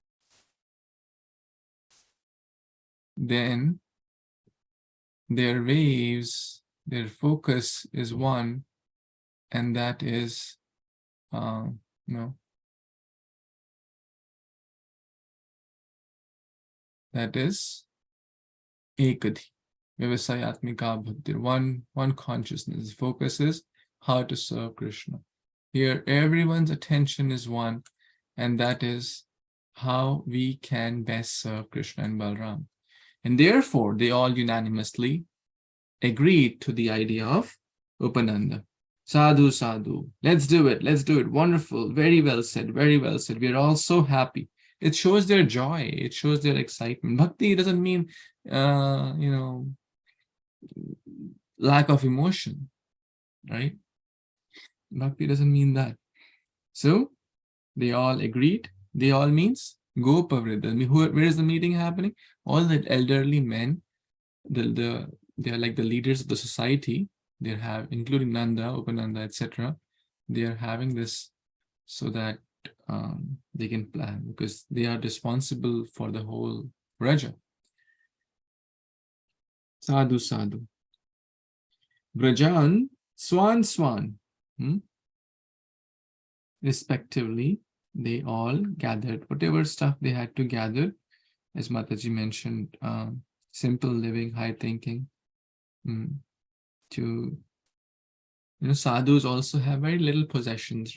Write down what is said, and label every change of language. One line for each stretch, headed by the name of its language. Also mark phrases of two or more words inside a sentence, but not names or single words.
English: Then their waves, their focus is one, and that is, that is Ekadhi.
Sanskrit: Vyavasayatmika bhakti.
English: One consciousness. The focus is how to serve Krishna. Here, everyone's attention is one, and that is how we can best serve Krishna and Balaram. And therefore, they all unanimously agreed to the idea of Upananda.
Sanskrit: Sadhu, sadhu.
English: Let's do it. Let's do it. Wonderful. Very well said. Very well said. We are all so happy. It shows their joy. It shows their excitement. Bhakti doesn't mean, lack of emotion, right? Bhakti doesn't mean that. So they all agreed. They all means Gopavriddha. Where is the meeting happening? All the elderly men, they're like the leaders of the society. They have, including Nanda, Upananda, etc. They are having this so that they can plan, because they are responsible for the whole Raja.
Sanskrit: Sadhu, sadhu.
English: Brajan, swan, respectively, they all gathered whatever stuff they had to gather, as Mataji mentioned, simple living, high thinking. To sadhus also have very little possessions.